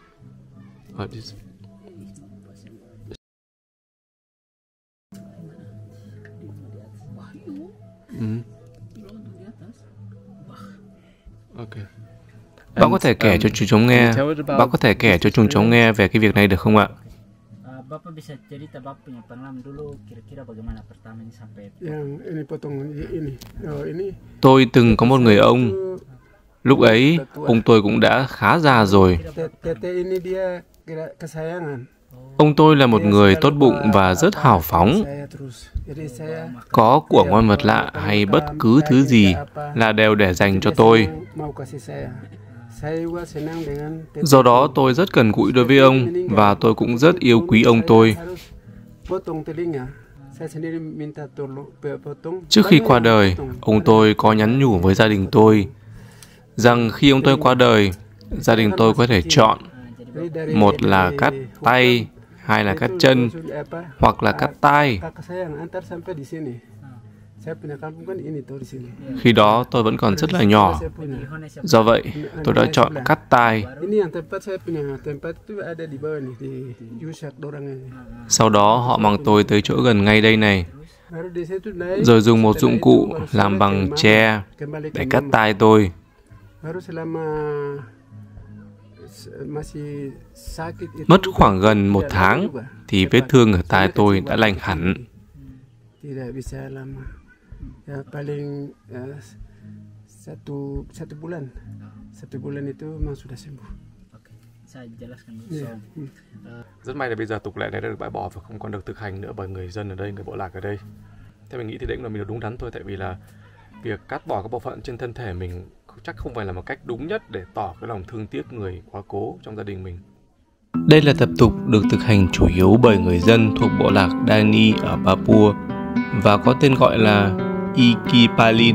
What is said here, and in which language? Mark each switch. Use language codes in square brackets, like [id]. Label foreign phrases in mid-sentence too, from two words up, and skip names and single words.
[vi] Ok. Bạn có thể kể cho chúng cháu nghe. Bạn có thể kể cho chúng cháu nghe về cái việc này được không ạ? [id] Bapak bisa cerita Bapak punya pengalaman dulu kira-kira bagaimana pertamanya sampai yang ini potong ini. Oh, ini. [vi] Tôi từng có một người ông. Lúc ấy, ông tôi cũng đã khá già rồi. [id] Tete ini dia kesayangan. [vi] Ông tôi là một người tốt bụng và rất hào phóng. Có của ngon vật lạ hay bất cứ thứ gì là đều để dành cho tôi. Do đó tôi rất gần gũi đối với ông và tôi cũng rất yêu quý ông tôi. Trước khi qua đời, ông tôi có nhắn nhủ với gia đình tôi rằng khi ông tôi qua đời, gia đình tôi có thể chọn một là cắt tay hay là cắt chân, hoặc là cắt tai. [id] Kakak saya yang antar sampai di sini. Saya punya kampung kan ini tuh di sini. [vi] Khi đó tôi vẫn còn rất là nhỏ. Do vậy, tôi đã chọn cắt tai. [id] Ini yang tempat saya punya tempat itu ada di bawah nih, di Yusak dorang ini. [vi] Sau đó họ mang tôi tới chỗ gần ngay đây này, [id] Baru di situ naik. [vi] rồi dùng một dụng cụ làm bằng tre để cắt tai tôi. [id] Baru selama masih sakit itu. [vi] Mất khoảng gần 1 tháng thì vết thương ở tai tôi đã lành hẳn. [id] Tidak bisa lama. Ya paling satu bulan. 1 bulan itu memang sudah sembuh. Saya jelaskan dulu. [vi] Rất may là bây giờ tục lệ này đã được bãi bỏ và không còn được thực hành nữa bởi người dân ở đây, người bộ lạc ở đây. Theo mình nghĩ thì đấy cũng là mình đúng đắn thôi, tại vì là việc cắt bỏ các bộ phận trên thân thể mình chắc không phải là một cách đúng nhất để tỏ cái lòng thương tiếc người quá cố trong gia đình mình. Đây là tập tục được thực hành chủ yếu bởi người dân thuộc bộ lạc Dani ở Papua và có tên gọi là Ikipalin.